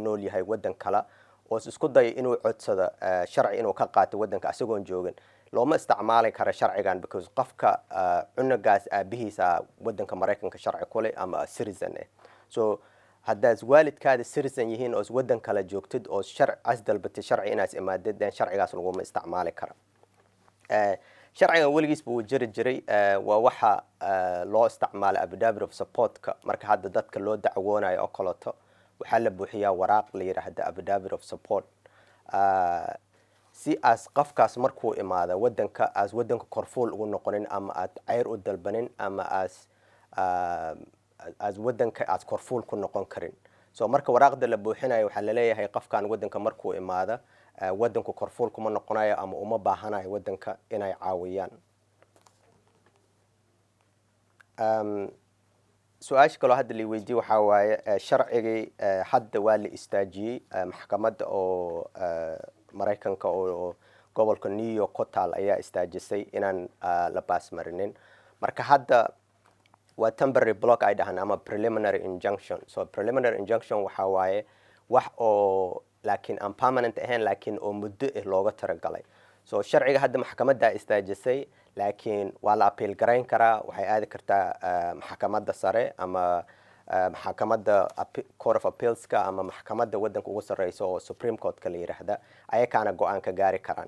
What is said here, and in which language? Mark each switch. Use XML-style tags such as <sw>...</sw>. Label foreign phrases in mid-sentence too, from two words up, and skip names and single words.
<so>nool yahay wadan kale oo isku day inuu codsado sharci inuu ka qaato wadanka asagoon joogin looma isticmaali karo sharcigan because qofka cunugaas aabihiisa wadanka Mareykanka sharci ku leh ama citizen so haddaad waalidkaada citizen yihiin oo wadan kale joogtid oo sharci dalbatay sharci inaad imaadid sharcigaas laguma isticmaali karo. sharcigan weligiis buu jiri jiray waa waxa loo isticmaalay</so> <en>affidavit of support-</en> <so>ka marka hadda dadka loo dacwoonayo oo kaleeto waxaa la buuxiyaa waraaq la yiraahdo</so> <en>affidavit of support</en> <so>si as qofkaas markuu imaado wadanka korfuul ugu noqonin ama aad ceyr u dalbanin ama as wadanka aad korfuul ku noqon karin. so marka waraaqda la buuxinayo waxaa la leeyahay qofkan wadanka markuu imaado wadanku korfuul kuma noqonayo ama uma baahanayo wadanka inay caawiyaan. su-aasha kaloo hadda la weydiiyey waxaa waaye sharcigii hadda waa la istaajiyey maxkamadda oo Mareykanka oo gobolka New York ku taal ayaa istaajisay inaan la baas marinin marka hadda waa</so> <en>temporary block</en> <so>ay dhahan ama</so> <en>preliminary injunction.</en> <so>so</so> <en>preliminary injunction</en> <so>waxaa waaye wax oo laakiin aan permanent ahayn laakiin oo muddo looga talagalay. so sharciga hadda maxkamadda istaajisay laakiin waa la appeal gareyn karaa waxay aadi kartaa maxkamadda sare ama maxkamadda Court of Appeals-ka ama maxkamadda wadanka ugu sareyso oo Supreme Court-ka la yiraahdo ayakaana go'aan ka gaari karaan.</so>